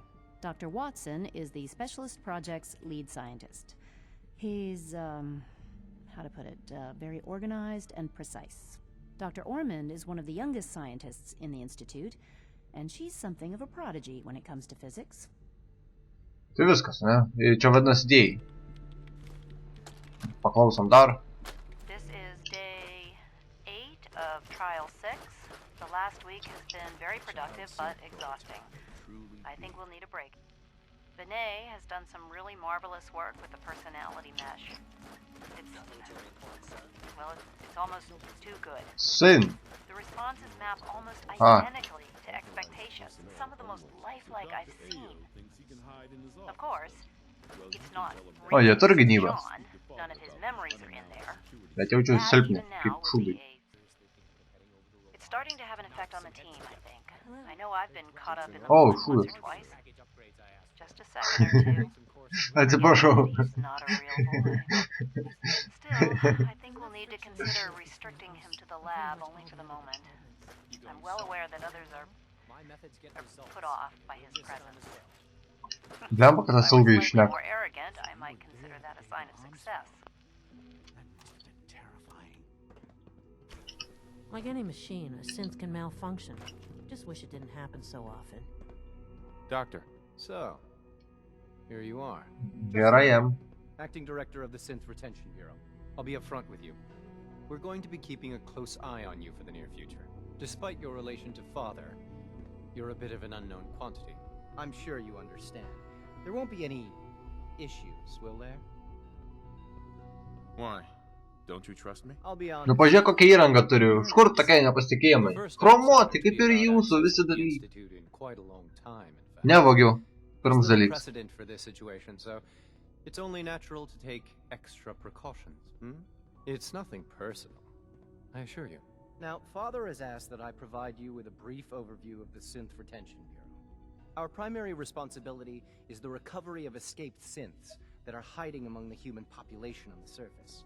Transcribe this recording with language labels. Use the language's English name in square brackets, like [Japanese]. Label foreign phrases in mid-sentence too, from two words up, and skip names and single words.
[English] Dr. Watson is the Specialist Project's lead scientist. He's, how to put it, very organized and precise. Dr. Ormond is one of the youngest scientists in the Institute, and she's something of a prodigy when it comes to physics. [Lithuanian] Tai viskas, ne? Čia vadinasi dėjai. Paklausom dar. [English] This is day 8 of Trial 6. The last week has been very productive but exhausting. I think we'll need a break. Benet has done some really marvelous work with the personality mesh. It's almost too good. Sin. The responses map almost identically to expectations. Some of the most lifelike I've seen. Of course, it's not [Lithuanian] O, jie turi gynybas. [English] none of his memories are in there. [Lithuanian] Bet jaučiu silpni, kaip šūdai. [English] It's starting to have an effect on the team, I think. I know I've been caught up in the Oh, once or [Lithuanian] šūdas. [English] twice. Just a second or two. [Lithuanian] Atsiprašau. [English] He's not a real boy. Still, I think we'll need to consider restricting him to the lab only for the moment. I'm well aware that others are put off by his presence. [Lithuanian] Blemba, kad tas ilgai [English] If I was slightly [Lithuanian] šneka. [English] more arrogant, I might consider that a sign of success. Like any machine, a synth can malfunction. Just wish it didn't happen so often. Doctor. So, here you are. Here I am. Acting Director of the Synth Retention Bureau. I'll be upfront with you. We're going to be keeping a close eye on you for the near future. Despite your relation to Father, you're a bit of an unknown quantity. I'm sure you understand. There won't be any issues, will there? Why? Don't you trust me? I'll be honest. [Lithuanian] Nu pažiūrėk, kokią įrangą turiu. Iš kur tokia nepasitikėjimai? Chromuoti, kaip ir jūsų visi dalykai. Nevogiau. Pirmas dalykas. [English] Precedent for this situation, so it's only natural to take extra precautions. It's nothing personal, I assure you. Now, Father has asked that I provide you with a brief overview of the Synth Retention Bureau. Our primary responsibility is the recovery of escaped synths that are hiding among the human population on the surface.